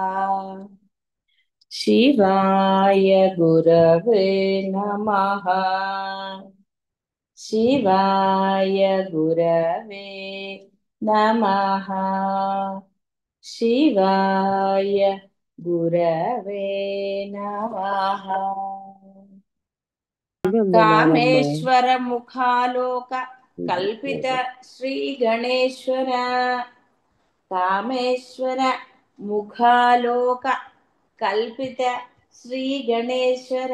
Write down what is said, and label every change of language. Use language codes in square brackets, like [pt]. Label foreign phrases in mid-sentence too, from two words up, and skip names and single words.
[sa] शिवाय गुरवे नमः। शिवाय गुरवे नमः। शिवाय गुरवे नमः। [te] వందనాలమ్మా. [sa] కామేశ్వర ముఖాలోక కల్పిత శ్రీ గణేశ్వర. కామేశ్వర ముఖాలోక కల్పిత శ్రీ గణేశ్వర.